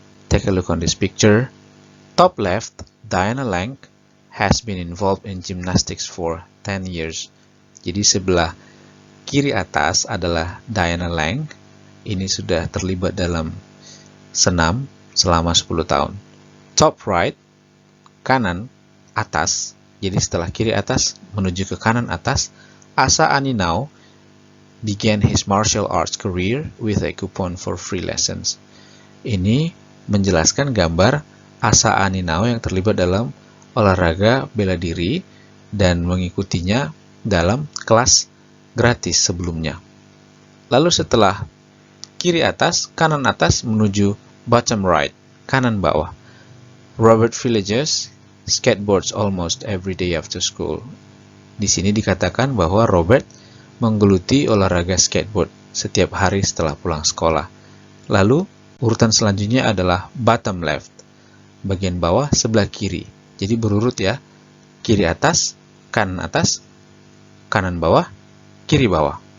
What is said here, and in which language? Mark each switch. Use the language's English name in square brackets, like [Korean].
[English] Take a look on this picture. Top left, Diana Lang has been involved in gymnastics for 10 years. [Indonesian] Jadi sebelah kiri atas adalah Diana Lang. Ini sudah terlibat dalam senam selama 10 tahun. [English] Top right, [Indonesian] kanan atas. Jadi setelah kiri atas menuju ke kanan atas, [English] Asa Aninau began his martial arts career with a coupon for free lessons. [Indonesian] Ini menjelaskan gambar Asa Aninau yang terlibat dalam olahraga bela diri dan mengikutinya dalam kelas gratis sebelumnya. Lalu setelah kiri atas, kanan atas menuju [English] bottom right, [Indonesian] kanan bawah. [English] Robert Villages skateboards almost every day after school. [Indonesian] Di sini dikatakan bahwa Robert menggeluti olahraga skateboard setiap hari setelah pulang sekolah. Lalu urutan selanjutnya adalah [English] bottom left, [Indonesian] bagian bawah sebelah kiri. Jadi berurut ya, kiri atas, kanan bawah, kiri bawah.